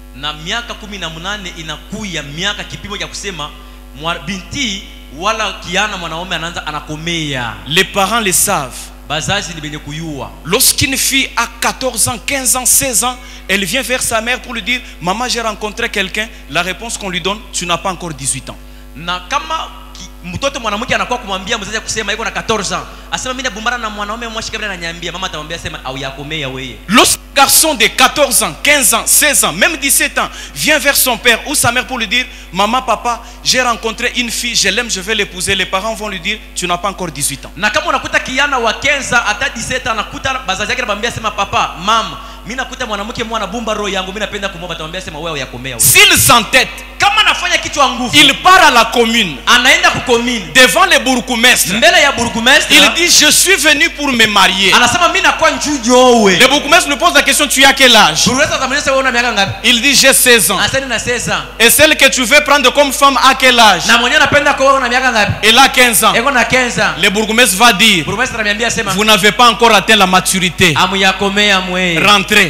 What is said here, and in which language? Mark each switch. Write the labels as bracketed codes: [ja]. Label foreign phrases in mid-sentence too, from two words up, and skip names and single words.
[fr] Les parents le savent. Lorsqu'une fille a 14 ans, 15 ans, 16 ans, elle vient vers sa mère pour lui dire: maman, j'ai rencontré quelqu'un. La réponse qu'on lui donne: tu n'as pas encore 18 ans. [sw] Mtoto mwanamke anakuwa kumwambia mzazi kusema yuko na 14 ans. Asema mimi nabumbana na mwanaume mwashika ananiambia, mama atamwambia sema au yakomea wewe. [fr] Lorsqu'un garçon de 14 ans, 15 ans, 16 ans, même 17 ans vient vers son père ou sa mère pour lui dire: maman, papa, j'ai rencontré une fille, je l'aime, je vais l'épouser. Les parents vont lui dire: tu n'as pas encore 18 ans. [sw] Na kama unakuta kijana wa 15 hata 17 anakuta bazazi yake anamwambia sema: papa, mama, mimi nakuta mwanamke mwana bumba roho yangu, mimi napenda kumwomba, atamwambia sema wewe yakomea wewe. [fr] S'il s'entête, [sw] kama anafanya kitu nguvu, [fr] il part à la commune. [sw] Anaenda ku commune [fr] devant le bourgmestre. [sw] Mbele ya bourgmestre, [fr] il dit: je suis venu pour me marier. [sw] Anasema mimi nakuwa njujo wewe. [fr] Le bourgmestre lui pose la question: tu as quel âge? Il dit: j'ai 16 ans. Et celle que tu veux prendre comme femme à quel âge? Elle a 15 ans. Le bourgmestre va dire: vous n'avez pas encore atteint la maturité. Rentrez.